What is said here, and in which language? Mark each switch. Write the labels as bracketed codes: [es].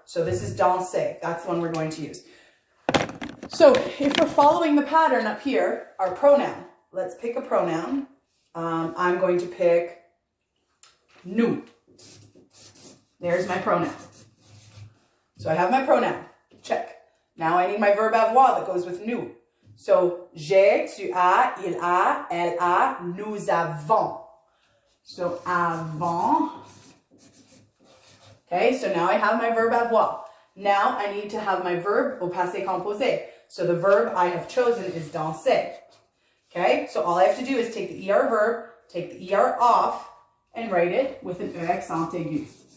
[en] So this is danser. That's the one we're going to use. So if we're following the pattern up here, our pronoun, let's pick a pronoun. I'm going to pick nous. There's my pronoun. So I have my pronoun. Check. Now I need my verb avoir that goes with nous. [fr] So j'ai, tu as, il a, elle a, nous avons. So avant. [en] Okay, so now I have my verb avoir. Now I need to have my verb au passé composé. So the verb I have chosen is danser. Okay, so all I have to do is take the ER verb, take the ER off, and write it with an E accent aigu.